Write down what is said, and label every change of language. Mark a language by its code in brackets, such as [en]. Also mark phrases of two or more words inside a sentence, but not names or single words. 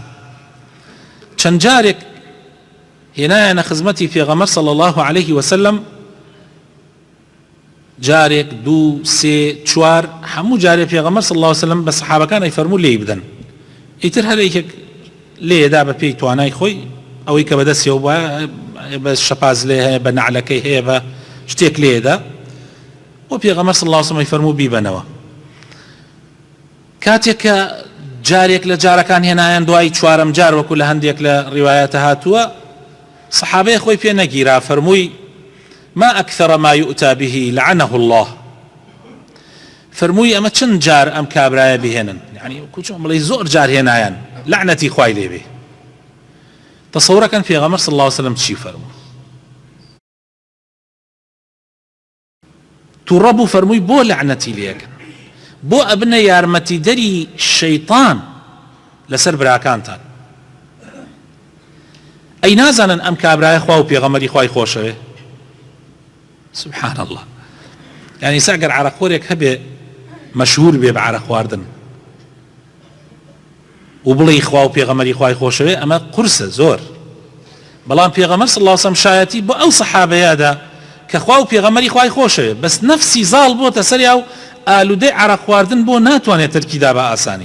[ckb] چەند جارێک هێنایانە خزمەتی پێغەمبەر [ar] صلی الله عليه وسلم، [ckb] جارێک، دوو، سێ، چوار، هەموو جارێ پێغەمبەر [ar] صلی الله عليه وسلم [ckb] بە سەحابەکان ئەیفەرموو لێی بدەن، ئیتر هەر یەکێک لێدا بە پێی توانای خۆی، ئەوەی کە بەدەستیەوە بە شەپاز لێ هەیە، بە نەعلەکەی هەیە، بە شتێک لێدا، و پێغەمبەر [ar] صلی الله عليه وسلم [ckb] ئەیفەرموو بیبەنەوە. کاتێک کە جارێک لە جارەکان هێنایان دوای چوارەم جار، وەکو لە هەندێک لە ڕیوایەتە هاتووە، سەحابەیە خۆی پێ نەگیرا، فەرمووی: [ar] ما أكثر ما يؤتى به لعنه الله. [ckb] فەرمووی ئەمە چەند جار ئەم کابرایە بهێنن، یعنی کوچۆم بڵێ زۆر جار هێنایان، لعنەتی خوای لێبێ. تەسەوڕەکەن پێغەمبەر [ar] صلی الله علیه وسلم [ckb] چی فەرموو؟ تووڕە بوو فەرمووی بۆ لعنەتی لێکن، بۆ ئەبنە یارمەتیدەری شەیطان لەسەر براکانتان. ئەی نازانن ئەم کابرایە خوا و پێغەمبەری خوای خۆشەوێ؟ [ar] سبحان الله. [ckb] يعني ساقر عرقوريك هبه مشهور بيه بعرق خواردن وبڵێ خوا و پێغەمبەری خوای خۆشەوێ، ئەمە قورسە زۆر. بەڵام پێغەمبەر [ar] صلی الله علیه وسلم [ckb] شایەتی بۆ ئەو سەحابەیەدا کە خوا و پێغەمبەری خوای خۆشەوێ، بەس نەفسی زاڵ بۆتە سەریا و ئالوودەی عرق خواردن بۆ ناتوانێت تەرکیدا بە ئاسانی.